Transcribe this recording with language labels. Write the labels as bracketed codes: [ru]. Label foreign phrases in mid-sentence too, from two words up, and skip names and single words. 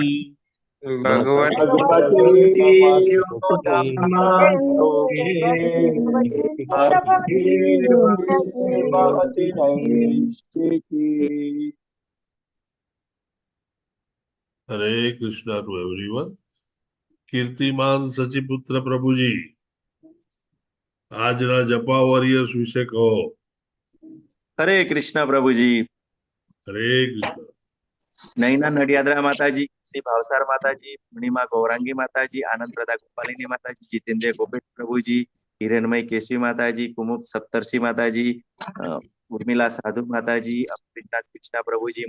[en] हरे कृष्णा to everyone. [gu] कीर्तिमान सचिपुत्र प्रभुजी આજના [en] japa warriors [gu] વિશે કહો। હરે કૃષ્ણ પ્રભુજી। હરે કૃષ્ણ। નૈના નડિયાદરા માતાજી, શ્રી ભાવસાર માતાજી, પૂર્ણિમા ગૌરાંગી માતાજી, આનંદ પ્રદા ગોપાલિની માતાજી, જીતેન્દ્ર ગોપેશ પ્રભુજી, હિરણમય કેશવી માતાજી, કુમુદ સપ્તર્ષિ માતાજી, ઉર્મિલા સાધુ માતાજી, અમૃતનાથ કૃષ્ણ પ્રભુજી,